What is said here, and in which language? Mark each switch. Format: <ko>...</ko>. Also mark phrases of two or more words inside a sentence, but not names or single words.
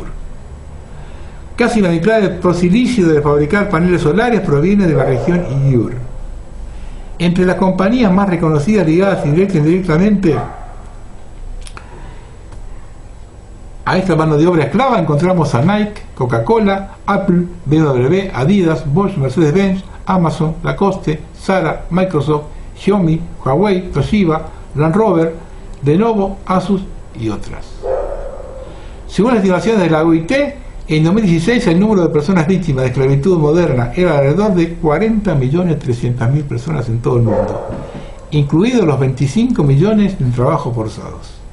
<es>Casi la mitad del prosilicio de fabricar paneles solares proviene de la región uigur. Entre las compañías más reconocidas ligadas directa e indirectamente a esta mano de obra esclava encontramos a Nike, Coca-Cola, Apple, BMW, Adidas, Bosch, Mercedes-Benz, Amazon, Lacoste, Zara, Microsoft, Xiaomi, Huawei, Toshiba, Land Rover, Lenovo, Asus y otras. Según las estimaciones de la OIT, en 2016 el número de personas víctimas de esclavitud moderna era alrededor de 40.300.000 personas en todo el mundo, incluidos los 25 millones en trabajos forzados.</es>